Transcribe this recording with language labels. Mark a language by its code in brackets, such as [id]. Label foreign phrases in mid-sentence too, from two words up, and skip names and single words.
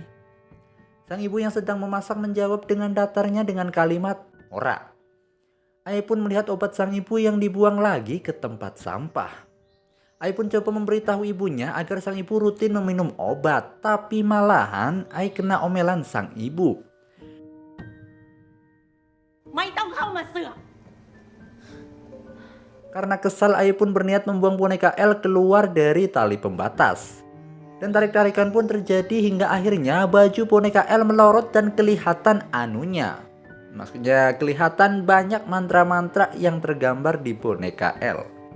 [id] Sang ibu yang sedang memasak menjawab dengan datarnya dengan kalimat ora. Ai pun melihat obat sang ibu yang dibuang lagi ke tempat sampah. Ai pun coba memberitahu ibunya agar sang ibu rutin meminum obat, tapi malahan Ai kena omelan sang ibu. [th] ไม่ต้องเข้ามาเสือก [id] Karena kesal, Ai pun berniat membuang boneka L keluar dari tali pembatas. Dan tarik-tarikan pun terjadi hingga akhirnya baju boneka L melorot dan kelihatan anunya. Maksudnya kelihatan banyak mantra-mantra yang tergambar di boneka L.